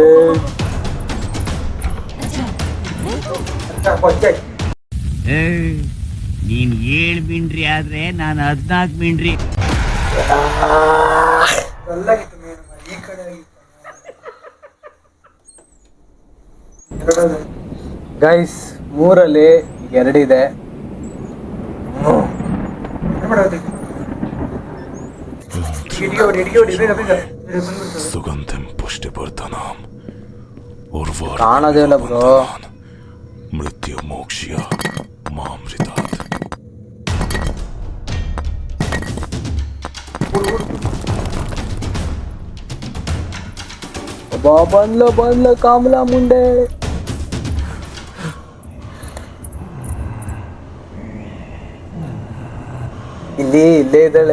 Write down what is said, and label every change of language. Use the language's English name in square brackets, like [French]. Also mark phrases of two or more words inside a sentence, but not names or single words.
[Kannada] ನೀನ್ 7 ಮಿಂಡ್ರಿ ಆದ್ರೆ ನಾನು 14 ಮಿಂಡ್ರಿ. ಗೈಸ್ 3 ಈಗ 2 ಇದೆ. [Sanskrit] सुगंधिम पुष्टिवर्धनम [Kannada] ಕಾಣೋದೇ ಇಲ್ಲ ಬ್ರೋ. [Sanskrit] मृत्यु मोक्ष्य मामृतात्. [Kannada] ಬಂದ್ಲ ಕಾಮಲ ಮುಂಡೆ. ಇಲ್ಲೇ ಇದ್ದಾಳೆ.